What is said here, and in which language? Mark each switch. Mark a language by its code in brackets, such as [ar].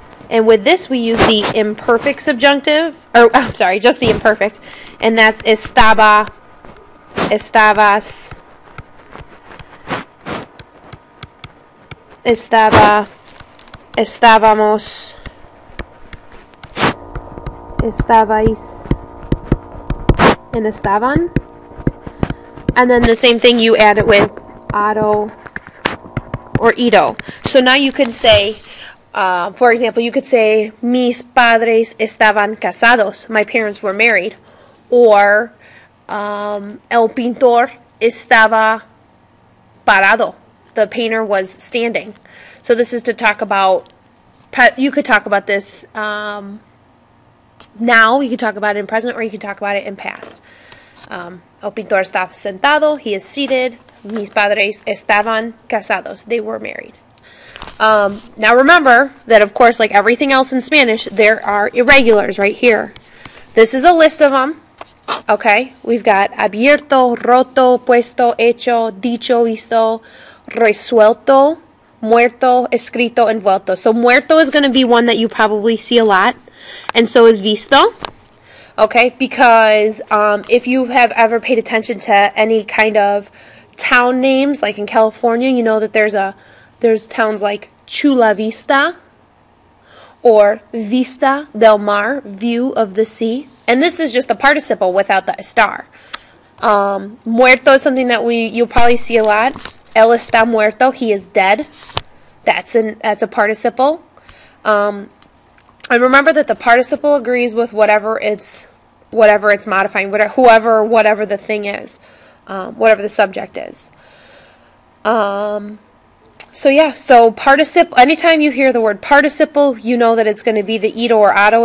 [en] And with this, we use the imperfect subjunctive, just the imperfect, and that's estaba, estabas, estaba, estábamos, estabais, and estaban. And then the same thing, you add it with ado or ido. So now you can say, for example, you could say, mis padres estaban casados. My parents were married. [es] Or, el pintor estaba parado. [en] The painter was standing. So this is to talk about, you could talk about this now, you could talk about it in present, or you could talk about it in past. [es] El pintor estaba sentado, he is seated. Mis padres estaban casados. [en] They were married. Now remember that, of course, like everything else in Spanish, there are irregulars right here. This is a list of them. Okay, we've got abierto, roto, puesto, hecho, dicho, visto, resuelto, muerto, escrito, envuelto. So muerto is going to be one that you probably see a lot, and so is visto. Okay, because if you have ever paid attention to any kind of town names, like in California, you know that there's towns like Chula Vista or Vista del Mar, view of the sea. And this is just the participle without the estar. Muerto is something that you'll probably see a lot. [es] Él está muerto, he is dead. [en] That's a participle. And remember that the participle agrees with whatever its whatever it's modifying, whatever the thing is, whatever the subject is. So yeah, so participle, anytime you hear the word participle, you know that it's going to be the ito or ado.